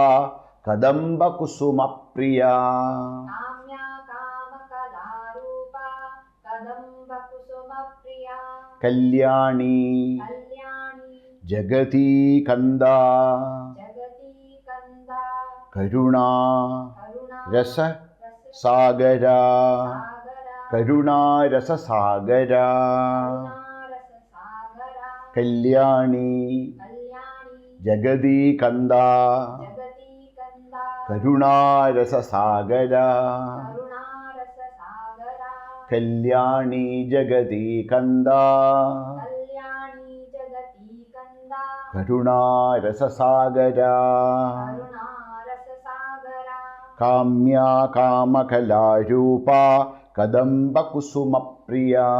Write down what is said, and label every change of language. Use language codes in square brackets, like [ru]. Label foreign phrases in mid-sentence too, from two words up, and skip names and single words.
[sa] कदम्ब कुसुम प्रिया। कल्याणी जगती कन्दा. करुणा रस सागरा. करुणा रस सागरा. Kalyani ജഗദീകന്ദ കരുണാരസസാഗര കല്യാണി ജഗദീകന്ദ കരുണാരസസാഗര കാമ്യാ കാമകലാരൂപ കദംബകുസുമപ്രിയ